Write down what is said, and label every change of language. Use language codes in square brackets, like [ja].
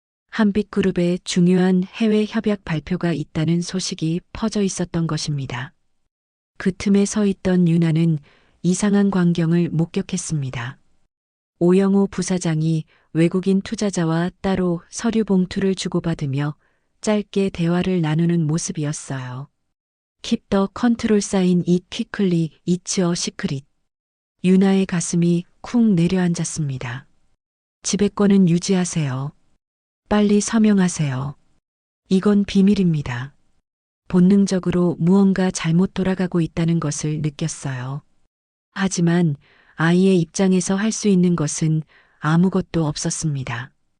[ko] 한빛그룹의 중요한 해외 협약 발표가 있다는 소식이 퍼져 있었던 것입니다. 그 틈에 서 있던 유나는 이상한 광경을 목격했습니다. 오영호 부사장이 외국인 투자자와 따로 서류 봉투를 주고받으며 짧게 대화를 나누는 모습이었어요. [en] Keep the control sign it quickly, it's a secret. [ko] 유나의 가슴이 쿵 내려앉았습니다. 지배권은 유지하세요. 빨리 서명하세요. 이건 비밀입니다. 본능적으로 무언가 잘못 돌아가고 있다는 것을 느꼈어요. 하지만 아이의 입장에서 할 수 있는 것은 아무것도 없었습니다.